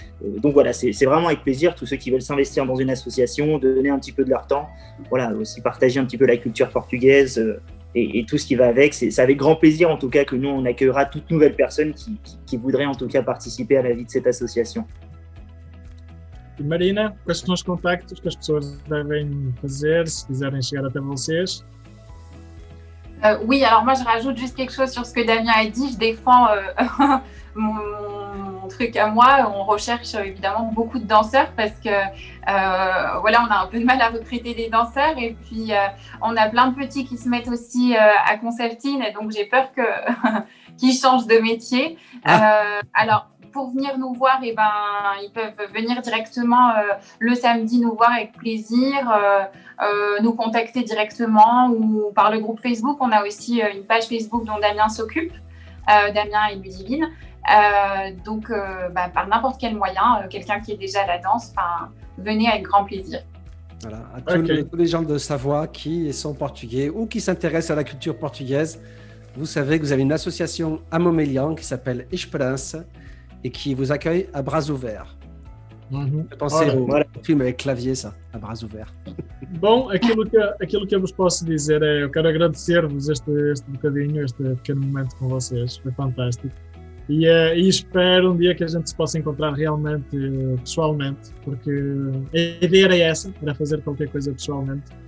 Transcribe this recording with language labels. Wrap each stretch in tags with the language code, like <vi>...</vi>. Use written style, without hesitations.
<fr>Donc voilà, c'est vraiment avec plaisir, tous ceux qui veulent s'investir dans une association, donner un petit peu de leur temps, voilà, aussi partager un petit peu la culture portugaise et tout ce qui va avec. C'est avec grand plaisir en tout cas que nous, on accueillera toute nouvelle personne qui voudrait en tout cas participer à la vie de cette association.</fr> <pt>E Marina, quais são os contactos que as pessoas devem fazer se quiserem chegar até vocês?</pt> <fr>Oui, alors moi je rajoute juste quelque chose sur ce que Damien a dit. Je défends mon truc à moi. On recherche évidemment beaucoup de danseurs parce que voilà, on a un peu de mal à recruter des danseurs et puis on a plein de petits qui se mettent aussi à concertine et donc j'ai peur que qu'ils changent de métier. Alors pour venir nous voir, eh ben, ils peuvent venir directement le samedi nous voir avec plaisir, nous contacter directement ou par le groupe Facebook. On a aussi une page Facebook dont Damien s'occupe, Damien et Ludivine. Donc, par n'importe quel moyen, quelqu'un qui est déjà à la danse, venez avec grand plaisir. Voilà, à tous les gens de Savoie qui sont portugais ou qui s'intéressent à la culture portugaise, vous savez que vous avez une association à Montmélian qui s'appelle Esperança et qui vous accueille à bras ouverts. Pensez au filme avec Clavier, ça, à bras ouverts.</fr> <pt>Bom, aquilo que eu vos posso dizer é, eu quero agradecer-vos este bocadinho, este pequeno momento com vocês, foi fantástico. E espero um dia que a gente se possa encontrar realmente pessoalmente, porque a ideia era essa, era fazer qualquer coisa pessoalmente.</pt>